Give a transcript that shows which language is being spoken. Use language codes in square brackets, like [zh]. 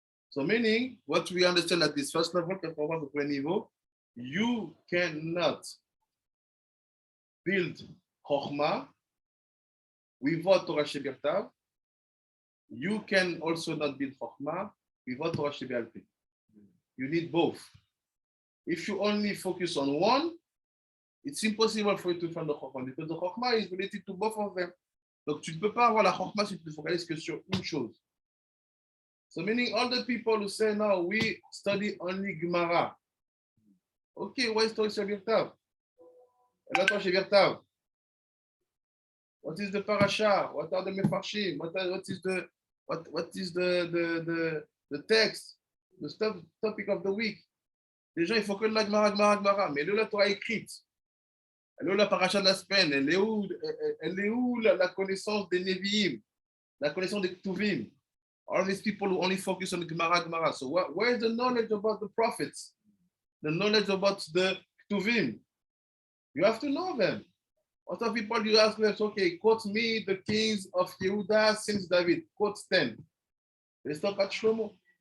[en] So meaning, what we understand at this first level, you cannot build Chokhmah without Torah Shebirtav. You can also not build Chokhmah without Torah Shebe'al-Peh. You need both. If you only focus on one, it's impossible for you to find the Chokhmah because the Chokhmah is related to both of them. [fr] Donc tu ne peux pas avoir la Chokhmah si tu te focalises que sur une chose. [en] So meaning all the people who say now we study only Gemara. Okay, why is Torah Shebirtav? What is the parasha? What are the mefarshim? What is the text? The topic of the week? [fr] Les gens, il faut que la Gemara. Mais la Torah écrite. Elle est où la paracha de la semaine? Elle est où la connaissance des Nevi'im? La connaissance des Ktuvim? [en] All these people who only focus on the Gemara. So where is the knowledge about the prophets? The knowledge about the Ktuvim? You have to know them. What of people you ask them, okay, quote me the kings of Yehuda since David. Quote 10. They stop at Shlomo.